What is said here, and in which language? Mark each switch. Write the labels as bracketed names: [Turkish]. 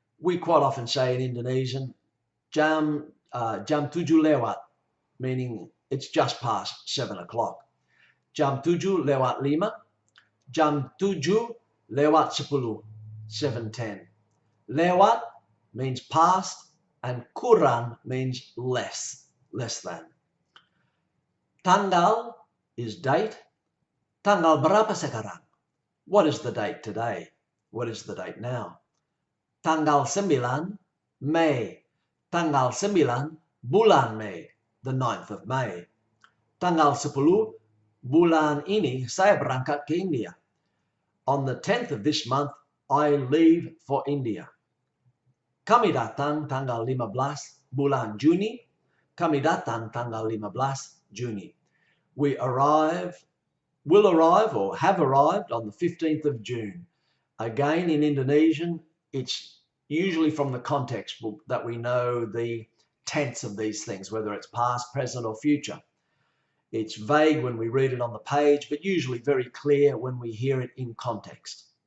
[English] We quite often say in Indonesian, [Indonesian] jam 7 lewat, [English] meaning it's just past 7 o'clock. [Indonesian] Jam 7 lewat 5. Jam 7 lewat 10. 7:10. [English] Lewat means past and kurang means less than. Tanggal is date. [Indonesian] Tanggal berapa sekarang? [English] What is the date today? What is the date now? [Indonesian] Tanggal 9 Mei. Tanggal 9 bulan Mei. [English] The 9th of May. [Indonesian] Tanggal 10 bulan ini saya berangkat ke India. [English] On the 10th of this month, I leave for India. [Indonesian] Kami datang tanggal 15 bulan Juni. Kami datang tanggal 15 Juni. [English] Will arrive or have arrived on the 15th of June. Again, in Indonesian, it's usually from the context book that we know the tense of these things, whether it's past, present, or future. It's vague when we read it on the page, but usually very clear when we hear it in context.